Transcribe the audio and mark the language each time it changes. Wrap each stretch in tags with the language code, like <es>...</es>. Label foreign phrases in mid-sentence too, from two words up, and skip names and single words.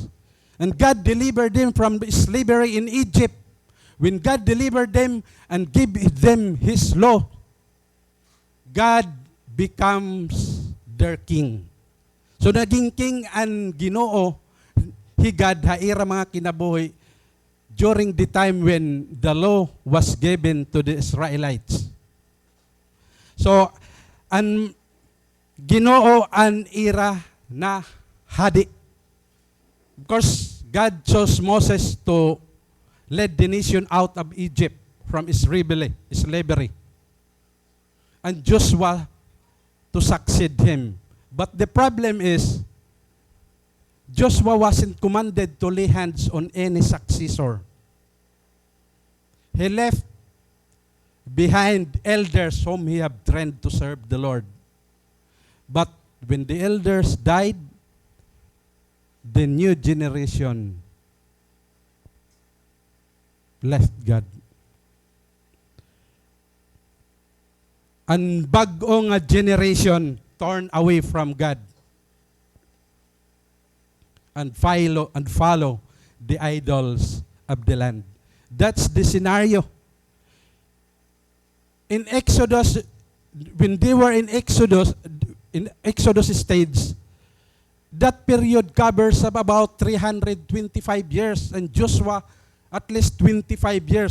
<en>And God delivered them from slavery in Egypt. When God delivered them and gave them His law, God becomes their king. So</en> <hil>naging king ang Ginoo, higad haira mga kinabuhi</hil> <en>during the time when the law was given to the Israelites. So,</en> <hil>ang Ginoo ang ira na hadi.</hil> <en>Of course, God chose Moses to lead the nation out of Egypt from slavery. And Joshua to succeed him. But the problem is, Joshua wasn't commanded to lay hands on any successor. He left behind elders whom he had trained to serve the Lord. But when the elders died, the new generation left God.</en> <hil>Ang bagong</hil> <en>generation turned away from God and follow the idols of the land. That's the scenario. In Exodus, when they were in Exodus stage, that period covers of about 325 years, and Joshua at least 25 years.</en>